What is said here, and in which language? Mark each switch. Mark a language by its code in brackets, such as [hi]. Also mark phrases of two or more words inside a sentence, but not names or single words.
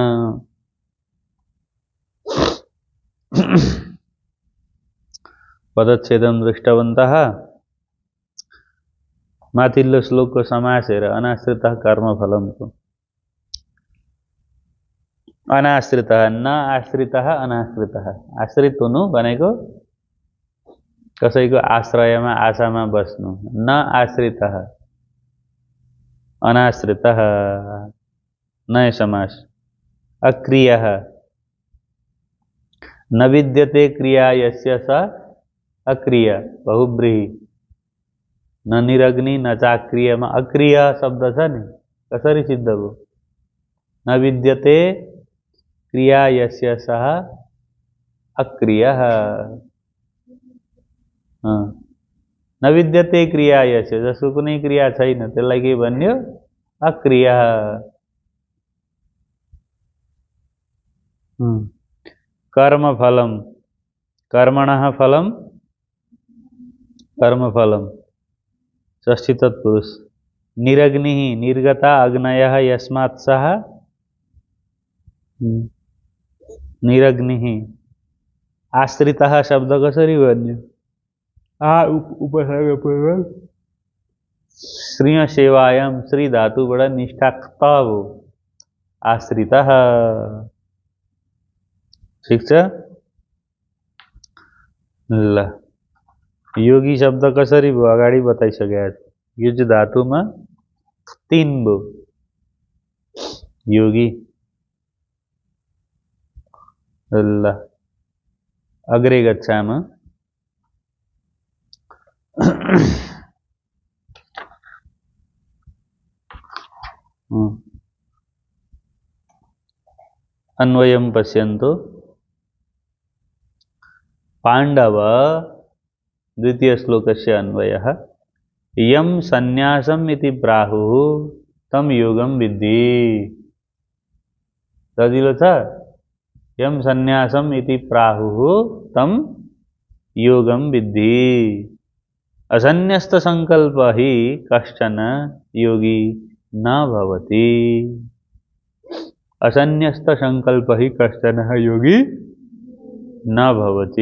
[sa] पदच्छेदं दृष्टवन्तः। [ne] माथिल्लो श्लोकको समास हेर, अनाश्रितः कर्मफलमको। [sa] अनाश्रितः न आश्रितः अनाश्रितः। [ne] आश्रित हुनु भनेको कसैको आश्रयमा आशामा बस्नु। [sa] न आश्रितः, अनाश्रितः नय समास। अक्रियः न विद्यते क्रिया यस्य स अक्रिय बहुब्रीहि। न निरग्नि न [ne] चाक्रियमा अक्रिय शब्द छ नि, कसरी सिद्ध भयो? [sa] न विद्यते क्रिया यस्य सः अक्रियः। न विद्यते क्रिया यस्य, [ne] जसको कुनै क्रिया छैन त्यसलाई के भन्यो? [sa] अक्रिय। कर्मफलम, कर्मणः फलम कर्मफलम। षष्ठी तत्पुरुष। निरग्निः निर्गता अग्नयः यस्मात् सः निरग्निः। [ne] आश्रितः शब्द कसरी भन्यो? उपसर्गपूर्वक [sa] श्री सेवायाम [ne] श्री धातुबाट निष्ठाक्त हो आश्रितः। ठिक छ। ल योगी शब्द कसरी भयो अगाडि बताइसकेको छु। युज धातुमा 3 भयो योगी। [sa] ल अग्रे गच्छामः। अन्वयं पश्यन्तु। पाण्डव द्वितीय श्लोकस्य अन्वयः। यम सन्यासम इति प्राहुः तम योगम विद्धि। [ne] सजिलो छ। [sa] यम सन्यासम इति प्राहुः तम योगम विद्धि। असन्न्यस्त संकल्प हि कश्चन योगी न भवति। असन्न्यस्त संकल्प हि कश्चन योगी न भवति।